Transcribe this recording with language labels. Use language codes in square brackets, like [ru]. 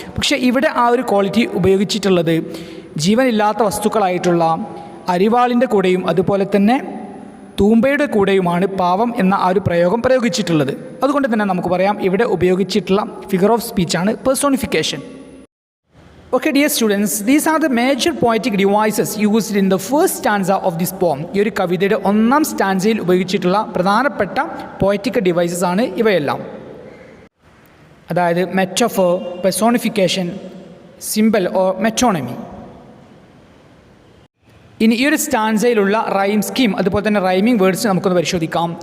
[ml] പക്ഷേ ഇവിടെ ആ ഒരു ക്വാളിറ്റി ഉപയോഗിച്ചിട്ടുള്ളത് ജീവനില്ലാത്ത വസ്തുക്കളായിട്ടുള്ള അരിവാളിൻ്റെ കൂടെയും അതുപോലെ തന്നെ തൂമ്പയുടെ കൂടെയുമാണ് പാവം എന്ന ആ ഒരു പ്രയോഗം പ്രയോഗിച്ചിട്ടുള്ളത്. അതുകൊണ്ട് തന്നെ നമുക്ക് പറയാം ഇവിടെ ഉപയോഗിച്ചിട്ടുള്ള figure of സ്പീച്ചാണ് personification. [en] Okay dear students, these are the major poetic devices used in the first stanza of this poem. [ml] ഈ ഒരു കവിതയുടെ ഒന്നാം സ്റ്റാൻസയിൽ ഉപയോഗിച്ചിട്ടുള്ള പ്രധാനപ്പെട്ട പോയറ്റിക് ഡിവൈസസ് ആണ് ഇവയെല്ലാം. അതായത് മെറ്റഫോർ, പേഴ്സോണിഫിക്കേഷൻ, സിംബൽ ഓർ മെറ്റോണമി. ഇനി ഈ ഒരു സ്റ്റാൻസയിലുള്ള റൈം സ്കീം അതുപോലെ തന്നെ റൈമിംഗ് വേർഡ്സ് നമുക്കൊന്ന് പരിശോധിക്കാം.